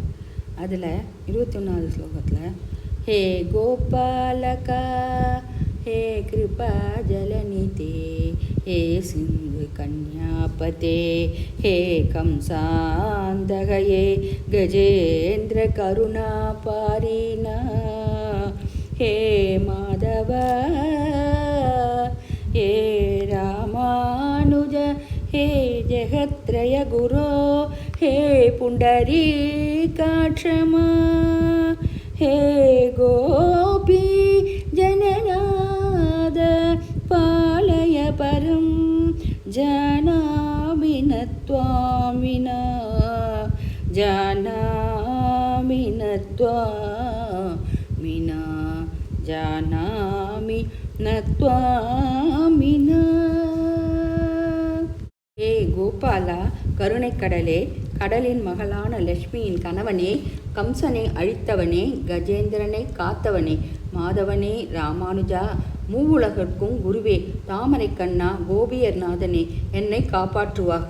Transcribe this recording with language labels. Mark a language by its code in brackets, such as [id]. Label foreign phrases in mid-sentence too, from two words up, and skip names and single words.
[ta] அதில் 21வது ஸ்லோகத்தில் [sa] हे गोपालक हे कृपा जलनिधे हे सिन्धु कन्यापते हे कंसान्तक गजेन्द्र करुणा पारीण हे माधव हे रामानुज हे जगत्रय गुरो हे पुण्डरीकाक्षमा हे गोपी जननाद पालय परं जानामि न त्वां विना जानामि न त्वां विना जानामि न त्वां विना. [ta] ஏ கோபாலா, கருணைக்கடலே, கடலின் மகளான லட்சுமியின் கணவனே, கம்சனை அழித்தவனே, கஜேந்திரனை காத்தவனே, மாதவனே, ராமானுஜா, மூவுலகிற்கும் குருவே, தாமரை கண்ணா, கோபியர் நாதனே, என்னை காப்பாற்றுவாக.